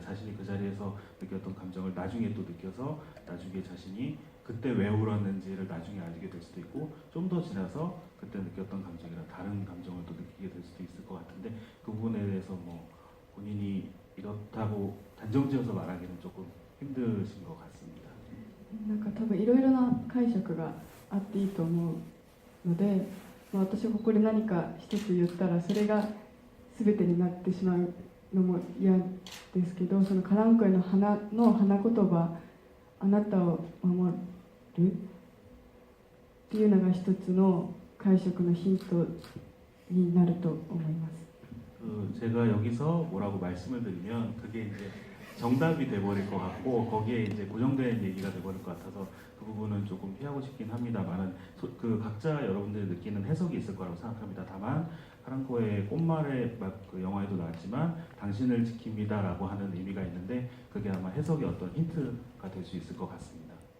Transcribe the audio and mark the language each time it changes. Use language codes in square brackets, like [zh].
[ko] 자신이 그 자리에서 느꼈던 감정을 나중에 또 느껴서 나중에 자신이 그때 왜 울었는지를 나중에 알게 될 수도 있고, 좀 더 지나서 그때 느꼈던 감정이랑 다른 감정을 또 느끼게 될 수도 있을 것 같은데, 그 부분에 대해서 뭐 본인이 이렇다고 단정지어서 말하기는 조금 힘드신 것 같습니다. [ja] なんか多分いろいろな解釈があっていいと思うので、私がここで何か一つ言ったらそれが全てになってしまうのも嫌ですけど、そのカランコエの花の花言葉、あなたを守るっていうのが一つの解釈のヒントになると思います。 [ko] 제가 여기서 뭐라고 말씀을 드리면 그게 이제 정답이 돼버릴 것 같고 거기에 이제 고정된 얘기가 돼버릴 것 같아서 그 부분은 조금 피하고 싶긴 합니다만은 그 각자 여러분들이 느끼는 해석이 있을 거라고 생각합니다. 다만 카랑코의 꽃말의 그 영화에도 나왔지만 당신을 지킵니다라고 하는 의미가 있는데 그게 아마 해석의 어떤 힌트가 될 수 있을 것 같습니다.